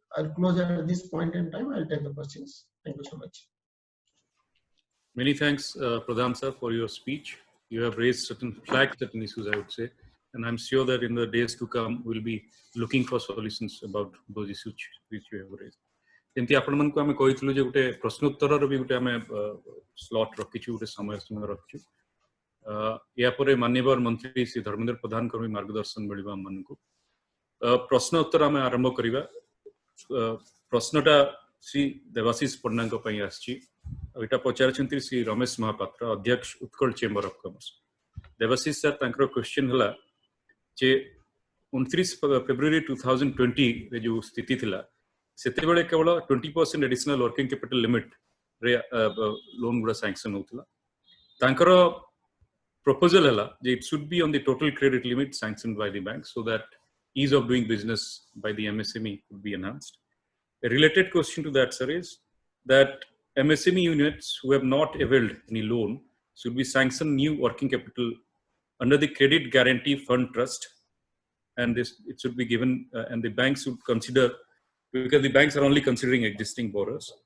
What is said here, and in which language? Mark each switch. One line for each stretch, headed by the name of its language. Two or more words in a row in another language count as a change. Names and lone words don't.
English: I'll close at this point in time. I'll take the questions. Thank you so much. Many thanks, Pradhan sir, for your speech. You have raised certain issues, I would say. And I'm sure that in the days to come, we'll be looking for solutions about those issues which you have raised.
Odia: ଯେମିତି ଆପଣମାନଙ୍କୁ ଆମେ କହିଥିଲୁ ଯେ ଗୋଟେ ପ୍ରଶ୍ନୋତ୍ତରର ବି ଗୋଟେ ଆମେ ସ୍ଲଟ୍ ରଖିଛୁ, ଗୋଟେ ସମୟ ସୀମା ରଖିଛୁ। ଏହା ପରେ ମାନ୍ୟବର ମନ୍ତ୍ରୀ ଶ୍ରୀ ଧର୍ମେନ୍ଦ୍ର ପ୍ରଧାନଙ୍କର ବି ମାର୍ଗଦର୍ଶନ ମିଳିବ ଆମମାନଙ୍କୁ। ପ୍ରଶ୍ନ ଉତ୍ତର ଆମେ ଆରମ୍ଭ କରିବା। ପ୍ରଶ୍ନଟା ଶ୍ରୀ ଦେବାଶିଷ ପଣ୍ଡାଙ୍କ ପାଇଁ ଆସିଛି। ଏଇଟା ପଚାରିଛନ୍ତି ଶ୍ରୀ ରମେଶ ମହାପାତ୍ର, ଅଧ୍ୟକ୍ଷ ଉତ୍କଳ ଚେମ୍ବର ଅଫ୍ କମର୍ସ। ଦେବାଶିଷ ସାର୍, ତାଙ୍କର କ୍ୱେଶ୍ଚିନ୍ ହେଲା ଯେ 29 ଫେବୃଆରୀ 2020 ରେ ଯୋଉ ସ୍ଥିତି ଥିଲା, ସେତେବେଳେ କେବଳ 20%
English: additional working capital limit
Odia: ରେ ଲୋନ୍ ଗୁଡ଼ା ସାଙ୍କ୍ସନ୍ ହେଉଥିଲା। ତାଙ୍କର
English: proposal
Odia: ହେଲା ଯେ
English: it should be on the total credit limit sanctioned by the bank so that ease of doing business by the MSME could be enhanced. A related question to that, sir, is that MSME units who have not availed any loan should be sanctioned new working capital under the Credit Guarantee Fund Trust, and this it should be given, and the banks should consider, because the banks are only considering existing borrowers.